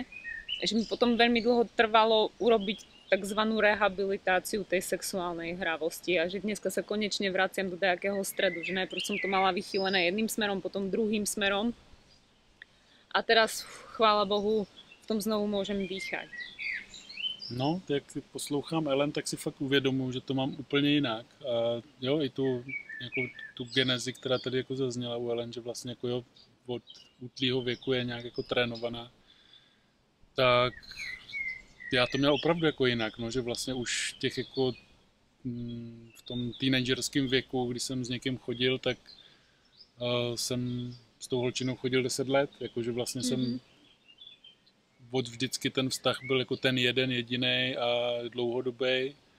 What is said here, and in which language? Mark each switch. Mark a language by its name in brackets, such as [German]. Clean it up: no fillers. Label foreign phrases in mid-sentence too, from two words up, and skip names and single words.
[Slovak] Že mi potom veľmi dlho trvalo urobiť takzvanú rehabilitáciu tej sexuálnej hravosti a že dneska sa konečne vraciam do nejakého stredu, že najprv som to mala vychylené jedným smerom, potom druhým smerom a teraz, chvála Bohu, v tom znovu môžem dýchať. [Czech] No, jak poslouchám Ellen, tak si fakt uvědomuji, že to mám úplně jinak. A jo, i tu genezi, která tady jako zazněla u Ellen, že vlastně jako jo, od útlýho věku je nějak jako trénovaná, tak já to měl opravdu jako jinak, no, že vlastně už těch jako v tom teenagerském věku, kdy jsem s někým chodil, tak jsem s tou holčinou chodil 10 let, jakože vlastně jsem od vždycky ten vztah byl jako ten jeden jediný a dlouhodobý.